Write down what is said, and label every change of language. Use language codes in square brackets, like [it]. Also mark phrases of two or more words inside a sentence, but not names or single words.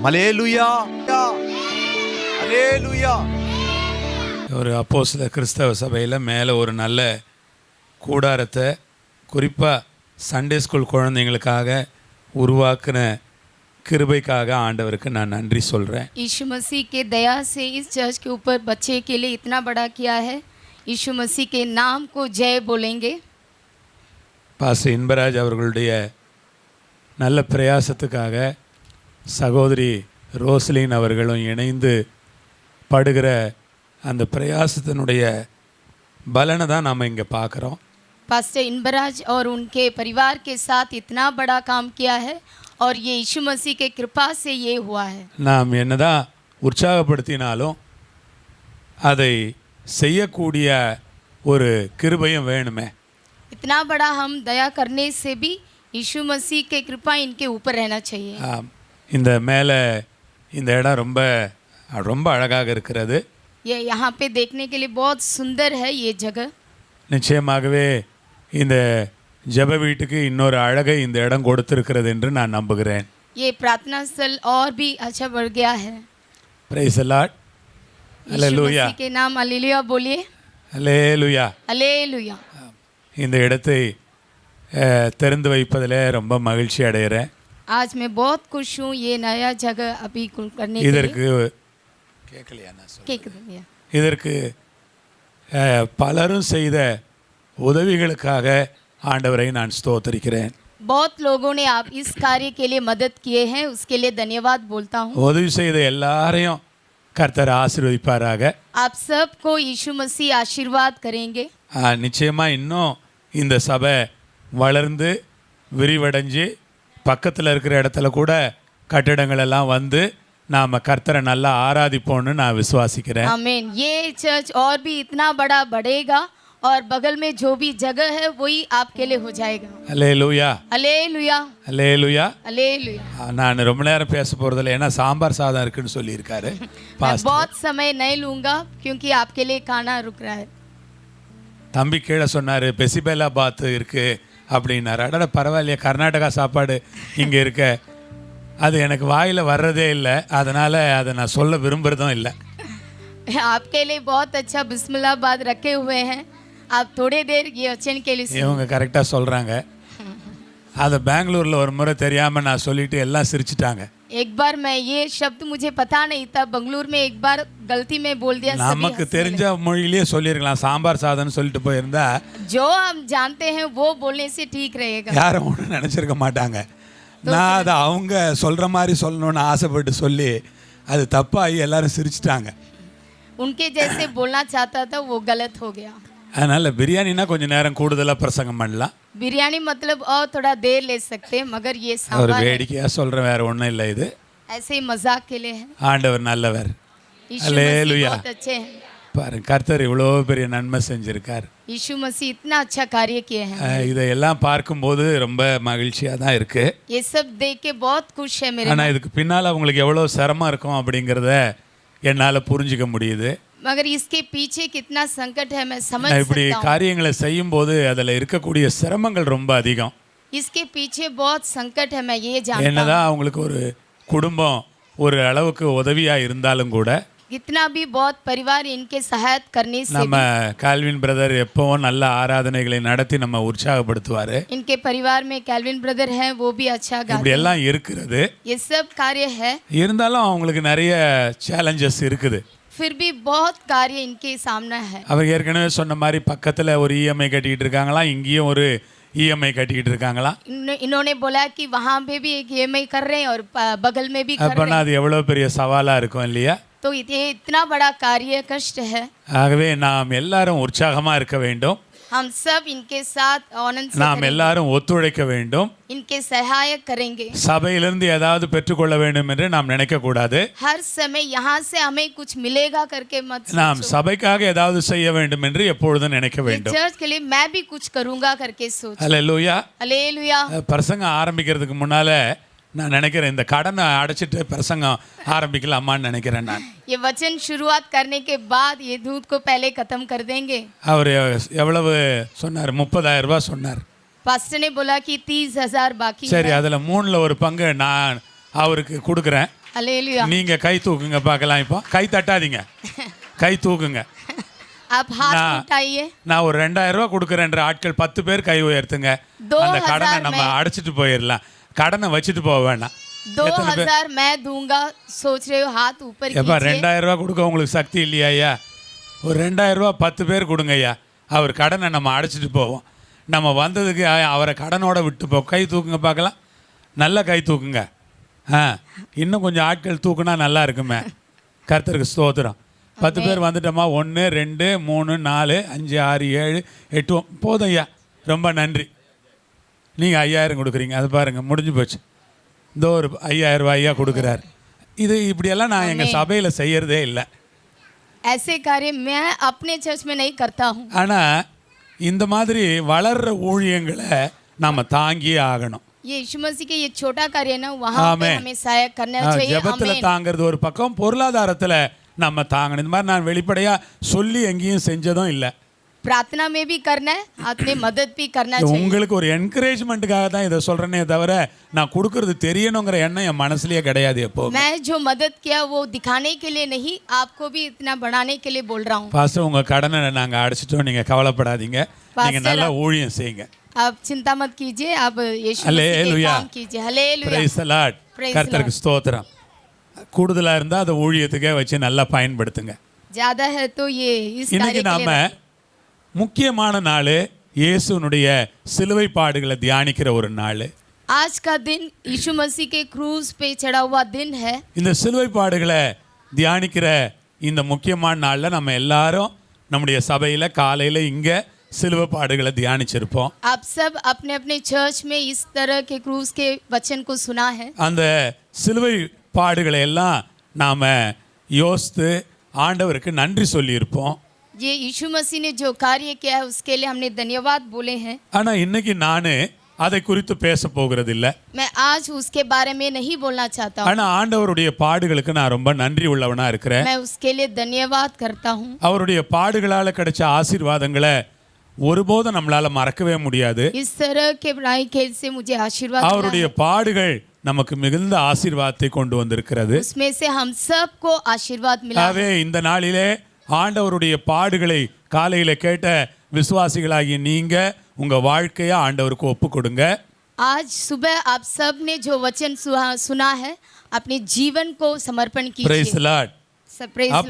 [ta] அல்லேலூயா, அல்லேலூயா. ஒரு அப்போஸ்தல கிறிஸ்தவ சபையில் மேலே ஒரு நல்ல கூடாரத்தை குறிப்பாக [en] Sunday school [ta] குழந்தைங்களுக்காக உருவாக்குன கிருபைக்காக ஆண்டவருக்கு நான் நன்றி சொல்கிறேன். [hi] यीशु मसीह के दया से इस चर्च के ऊपर बच्चे के लिए इतना बड़ा किया है. यीशु मसीह के नाम को जय बोलेंगे. [ta] பாஸ்டர் இன்பராஜ் அவர்களுடைய நல்ல பிரயாசத்துக்காக சகோதரி ரோஸ்லின் அவர்களும் இணைந்து படுகிற அந்த பிரயாசத்தினுடைய பலனை தான் நாம் இங்கே பார்க்குறோம். [hi] पास्टर इनबराज और उनके परिवार के साथ इतना बड़ा काम किया है और ये यीशु मसीह के कृपा से ये हुआ है. [ta] நாம் என்னதான் உற்சாகப்படுத்தினாலும் அதை செய்யக்கூடிய ஒரு கிருபையும் வேணுமே. [hi] इतना बड़ा हम दया करने से भी यीशु मसीह के कृपा इनके ऊपर रहना चाहिए. [ta] இந்த மேலே இந்த இடம் ரொம்ப ரொம்ப அழகாக இருக்கிறது. [hi] ये यहाँ पे देखने के लिए बहुत सुंदर है ये जगह. [ta] நிச்சயமாகவே இந்த ஜெப வீட்டுக்கு இன்னொரு அழகை இந்த இடம் கொடுத்திருக்கிறது என்று நான் நம்புகிறேன். [hi] ये प्रार्थना स्थल और भी अच्छा बढ़ गया है. [en] Praise the Lord. [ta] அல்லேலூயா. [hi] यीशु मसीह के नाम हालेलुया बोलिए. [ta] அல்லேலூயா. [hi] हालेलुया. [ta] இந்த இடத்தை திறந்து வைப்பதில் ரொம்ப மகிழ்ச்சி அடைகிறேன். [hi] आज मैं बहुत खुश हूँ ये नया जगह अभी करने के [ta] இதற்கு [hi] लिए. [ta] கேட்கலையா நான் சொல்றது? கேக்குது. இதற்கு பலரும் செய்த உதவிகளுக்காக ஆண்டவரை நான் ஸ்தோத்திரிக்கிறேன். [hi] बहुत लोगों ने आप इस कार्य के लिए मदद किए हैं, उसके लिए धन्यवाद बोलता हूँ. [ta] உதவி செய்த எல்லாரையும் கர்த்தர் ஆசீர்வதிப்பாராக. [hi] आप सबको यीशु मसीह आशीर्वाद करेंगे. [ta] நிச்சயமாக இன்னும் இந்த சபை வளர்ந்து விரிவடைஞ்சு பக்கத்தில் இருக்கிற இடத்துல கூட கட்டிடங்கள் எல்லாம் வந்து நாம் கர்த்தரை நல்லா ஆராதிப்போம்னு நான் விசுவாசிக்கிறேன். [hi] आमीन. ये चर्च और भी इतना बड़ा बढ़ेगा और बगल में जो भी जगह है वही आपके लिए हो जाएगा. [ta] அல்லேலூயா. [hi] हालेलुया. [ta] அல்லேலூயா. [hi] हालेलुया. [ta] நான் ரொம்ப நேரம் பேச போகிறதில்ல, ஏன்னா சாம்பார் சாதம் இருக்குன்னு சொல்லியிருக்காரு [hi] मैं [ta] பாஸ்டர். [hi] बहुत समय नहीं लूँगा क्योंकि आपके लिए खाना रुक रहा है. [ta] தம்பி கீழே சொன்னார் பெசிபெல்லா பாத் இருக்குது அப்படின்னாரு. அடட பரவாயில்லையே, கர்நாடகா சாப்பாடு இங்கே இருக்க. அது எனக்கு வாயில் வர்றதே இல்லை, அதனால் அதை நான் சொல்ல விரும்புகிறதும் இல்லை. [hi] आपके लिए बहुत अच्छा बिस्मिल्लाहबाद रखे हुए हैं. आप थोड़ी देर ये वचन के लिए [ta] இவங்க கரெக்டாக சொல்கிறாங்க. அதை பெங்களூரில் ஒரு முறை தெரியாமல் நான் சொல்லிட்டு எல்லாம் சிரிச்சிட்டாங்க. [hi] एक बार मैं ये शब्द मुझे पता नहीं था, बंगलुरु में एक बार गलती में बोल दिया, सभी [ta] நமக்கு [hi] हंसने [ta] தெரிஞ்ச மொழியிலேயே சொல்லியிருக்கலாம். சாம்பார் சாதம்னு சொல்லிட்டு போயிருந்தா [hi] लगे। जो हम जानते हैं वो बोलने से ठीक रहेगा। [ta] யாரும் ஒன்றும் நினச்சிருக்க மாட்டாங்க. நான் அதை அவங்க சொல்கிற மாதிரி சொல்லணும்னு ஆசைப்பட்டு சொல்லி அது தப்பாகி எல்லாரும் சிரிச்சிட்டாங்க. [hi] उनके जैसे बोलना चाहता था, वो गलत हो गया। [ta] அதனால் பிரியாணினா கொஞ்சம் நேரம் கூடுதலாக பிரசங்கம் பண்ணலாம். [hi] बिरयानी मतलब और थोड़ा देर ले सकते हैं, मगर ये [ta] ஒரு [hi] सांबार है। [ta] வேடிக்கையாக சொல்கிறேன், வேறு ஒன்றும் இல்லை. இது [hi] ऐसे ही मजाक के लिए है। [ta] ஆண்டவர் நல்லவர். [hi] यीशु मसीह हालेलुया. बहुत अच्छे हैं। [ta] பாருங்க, கர்த்தர் இவ்வளோ பெரிய நன்மை செஞ்சிருக்கார். [hi] यीशु मसीह इतना अच्छा कार्य किए हैं। [ta] இதையெல்லாம் பார்க்கும்போது ரொம்ப மகிழ்ச்சியாக தான் இருக்குது. [hi] ये सब देख के बहुत खुश है मेरे [ta] ஆனால் இதுக்கு பின்னால் அவங்களுக்கு எவ்வளோ சிரமம் இருக்கும் அப்படிங்கிறத என்னால் புரிஞ்சிக்க முடியுது. [hi] मगर इसके पीछे कितना संकट है मैं समझ [ta] நான் இப்படி [hi] सकता हूँ। [ta] காரியங்களை செய்யும்போது அதில் இருக்கக்கூடிய சிரமங்கள் ரொம்ப அதிகம். [hi] इसके पीछे बहुत संकट है, मैं ये जानता हूँ। [ta] என்னதான் அவங்களுக்கு ஒரு குடும்பம் ஒரு அளவுக்கு உதவியாக இருந்தாலும் கூட [hi] इतना भी बहुत परिवार इनके सहायता करने से [ta] நம்ம கால்வின் பிரதர் எப்பவும் நல்ல ஆராதனைகளை நடத்தி நம்ம உற்சாகப்படுத்துவார். [hi] इनके परिवार में कैल्विन ब्रदर हैं, वो भी अच्छा गाते [ta] இப்படி [hi] हैं। [ta] எல்லாம் இருக்கிறது. [hi] ये सब कार्य है, [ta] இருந்தாலும் அவங்களுக்கு நிறைய சேலஞ்சஸ் இருக்குது. [hi] फिर भी बहुत कार्य इनके सामने है। [ta] அவர் ஏற்கனவே சொன்ன மாதிரி பக்கத்தில் ஒரு இஎம்ஐ கட்டிக்கிட்டு இருக்காங்களாம், இங்கேயும் ஒரு இஎம்ஐ கட்டிக்கிட்டு இருக்காங்களாம். [hi] इन्होंने बोला कि वहाँ पे भी एक EMI कर रहे हैं और बगल में भी कर रहे [ta] அப்போனா [hi] हैं। [ta] அது எவ்வளோ பெரிய சவாலாக இருக்கும் இல்லையா? [hi] तो ये इतना बड़ा कार्य कष्ट है। [ta] ஆகவே நாம் எல்லாரும் உற்சாகமாக இருக்க வேண்டும். [hi] हम सब इनके साथ आनंद से [ta] நாம் [hi] करेंगे, [ta] எல்லாரும் ஒத்துழைக்க வேண்டும். [hi] इनके सहायक करेंगे। [ta] சபையிலிருந்து ஏதாவது பெற்றுக்கொள்ள வேண்டும் என்று நாம் நினைக்கக்கூடாது. [hi] हर समय यहाँ से हमें कुछ मिलेगा करके मत [ta] நாம் [hi] सोचो। [ta] சபைக்காக ஏதாவது செய்ய வேண்டும் என்று எப்பொழுதும் நினைக்க [hi] ये [ta] வேண்டும். [hi] चर्च के लिए मैं भी कुछ करूँगा करके सोचो। [ta] அல்லேலூயா. [hi] हालेलुया। [ta] பிரசங்கம் ஆரம்பிக்கிறதுக்கு முன்னால நான் நினைக்கிறேன் இந்த கடனை அடைச்சிட்டு பிரசங்கம் ஆரம்பிக்கலாமான்னு நினைக்கிறேன் நான். [hi] ये वचन शुरुआत करने के बाद ये दूध को पहले खत्म कर देंगे। [ta] அவர் எவ்வளவு சொன்னார்? 30,000 ரூபாய் சொன்னார். [hi] पास्टर ने बोला कि 30,000 बाकी [ta] சரி, [hi] है। [ta] அதில் 3ல் ஒரு பங்கு நான் அவருக்கு கொடுக்குறேன். [hi] हालेलुया। [ta] நீங்கள் கை தூக்குங்க பார்க்கலாம். இப்போ கை தட்டாதீங்க, கை தூக்குங்க. [hi] आप हाथ [ta] நான் [hi] उठाइए। [ta] நான் ஒரு 2,000 ரூபாய் கொடுக்குறேன்ற ஆட்கள் 10 பேர் கை உயர்த்துங்க. 2,000 அந்த கடனை நம்ம அடைச்சிட்டு போயிடலாம். கடனை வச்சுட்டு போக வேண்டாம். [hi] 2,000 मैं दूंगा, सोच रहे हो? हाथ ऊपर [ta] எப்பா [hi] कीजिए। [ta] 2,000 ரூபாய் கொடுக்க உங்களுக்கு சக்தி இல்லையா ஐயா? ஒரு 2,000 ரூபாய் 10 பேர் கொடுங்க ஐயா. அவர் கடனை நம்ம அடைச்சிட்டு போவோம். நம்ம வந்ததுக்கு அவரை கடனோட விட்டு போ. கை தூக்குங்க பார்க்கலாம். நல்லா கை தூக்குங்க. இன்னும் கொஞ்சம் ஆட்கள் தூக்குனா நல்லா இருக்குமே. கர்த்தருக்கு ஸ்தோத்திரம். 10 பேர் வந்துட்டோமா? 1 2 3 4 5 6 7 8 போதும் ஐயா. ரொம்ப நன்றி. நீங்கள் 5,000 கொடுக்குறீங்க, அது பாருங்கள் முடிஞ்சு போச்சு. இந்த ஒரு 5,000 ரூபாயா கொடுக்குறாரு. இது இப்படியெல்லாம் நான் எங்கள் சபையில் செய்யறதே இல்லை. [hi] ऐसे कार्य मैं अपने चर्च में नहीं करता हूँ। [ta] ஆனால் இந்த மாதிரி வளர்ற ஊழியங்களை நாம் தாங்கியே ஆகணும். [hi] ये यीशु मसीह के ये छोटा कार्य है ना, वहाँ पे [ta] ஆமென். [hi] हमें सहायक करना चाहिए। [ta] ஜெபத்தில் [hi] आमेन। [ta] தாங்கிறது ஒரு பக்கம், பொருளாதாரத்தில் நம்ம தாங்கணும். இந்த மாதிரி நான் வெளிப்படையாக சொல்லி எங்கேயும் செஞ்சதும் இல்லை. [hi] प्रार्थना में भी करना है, अपने मदद भी करना चाहिए। [ta] உங்களுக்கு ஒரு என்கரேஜ்மெண்ட்டுக்காக தான் இதை சொல்கிறேனே தவிர நான் கொடுக்கறது தெரியணுங்கிற எண்ணம் என் மனசுலயே கிடையாது. எப்போ [hi] मैं जो मदद किया वो दिखाने के लिए नहीं, आपको भी इतना बढ़ाने के लिए बोल रहा हूँ। [ta] பாஸ்டர், உங்கள் கடனை நாங்கள் அடைச்சிட்டோம், நீங்கள் கவலைப்படாதீங்க. நீங்கள் நல்லா ஊழியம் செய்யுங்க. [hi] आप चिंता मत कीजिए, आप यीशु मसीह के हालेलुया. काम कीजिए। हालेलुया। [en] Praise the Lord. Praise the [ta] கர்த்தருக்கு ஸ்தோத்திரம். கூடுதலாக இருந்தால் அதை ஊழியத்துக்கே வச்சு நல்லா பயன்படுத்துங்க. [hi] ज्यादा है तो ये इस [ta] இன்னைக்கு [hi] कार्य के [ta] நாம [hi] लिए [ta] முக்கியமான நாள், இயேசுனுடைய சிலுவை பாடுகளை தியானிக்கிற ஒரு நாள். [hi] आज का दिन यीशु मसीह के क्रूज पे चढ़ा हुआ दिन है। [ta] இந்த சிலுவை பாடுகளை தியானிக்கிற இந்த முக்கியமான நாளில் நம்ம எல்லாரும் நம்முடைய சபையில் காலையில் இங்கே சிலுவை பாடுகளை தியானிச்சிருப்போம். [hi] आप सब अपने अपने चर्च में इस तरह के क्रूज के वचन को सुना है। [ta] அந்த சிலுவை பாடுகளை எல்லாம் நாம் யோசித்து ஆண்டவருக்கு நன்றி சொல்லியிருப்போம். [hi] ये यीशु मसीह ने जो कार्य किया है उसके लिए हमने धन्यवाद बोले हैं। [ta] ஆனால் இன்னைக்கு நான் அதை குறித்து பேச போகிறது இல்லை. [hi] मैं आज उसके बारे में नहीं बोलना चाहता हूँ। [ta] ஆனால் ஆண்டவருடைய பாடுகளுக்கு நான் ரொம்ப நன்றி உள்ளவனாக இருக்கிறேன். [hi] मैं उसके लिए धन्यवाद करता हूँ। [ta] அவருடைய பாடுகளால் கிடைச்ச ஆசீர்வாதங்களை ஒருபோதும் நம்மளால மறக்கவே முடியாது. [hi] इस तरह के बड़ाई खेल से मुझे आशीर्वाद मिला [ta] அவருடைய [hi] है। [ta] பாடுகள் நமக்கு மிகுந்த ஆசீர்வாதத்தை கொண்டு வந்திருக்கிறது. [hi] उसमें से हम सबको आशीर्वाद मिला है। [ta] ஆகவே இந்த நாளிலே ஆண்டவருடைய பாடுகளை காலையில கேட்ட விசுவாசிகளாகிய நீங்க உங்க வாழ்க்கையை ஆண்டவருக்கு ஒப்பு கொடுங்க. [hi] आज सुबह आप सब ने जो वचन सुना है अपने जीवन को समर्पण [en] பிரைஸ் [hi] कीजिए। [en] லார்ட். Praise the Lord।